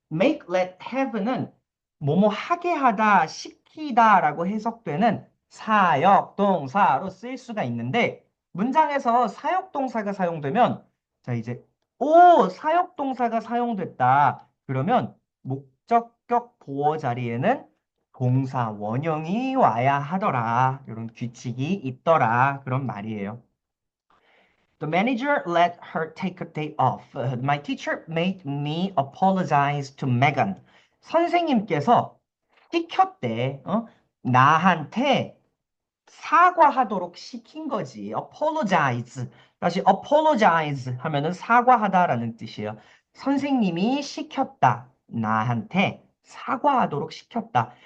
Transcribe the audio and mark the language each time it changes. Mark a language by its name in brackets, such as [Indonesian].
[Korean] make, let, have는 뭐뭐 하게 하다, 시키다라고 해석되는 사역동사로 쓰일 수가 있는데, 문장에서 사역동사가 사용되면, 자, 이제 사역동사가 사용됐다. 그러면 목적격 보어 자리에는 동사 원형이 와야 하더라. 이런 규칙이 있더라. 그런 말이에요. [English] The manager let her take a day off. My teacher made me apologize to Megan. [Korean] 선생님께서 시켰대. 나한테 사과하도록 시킨 거지. [English] apologize. [Korean] 다시 apologize 하면은 사과하다라는 뜻이에요. 선생님이 시켰다. 나한테 사과하도록 시켰다.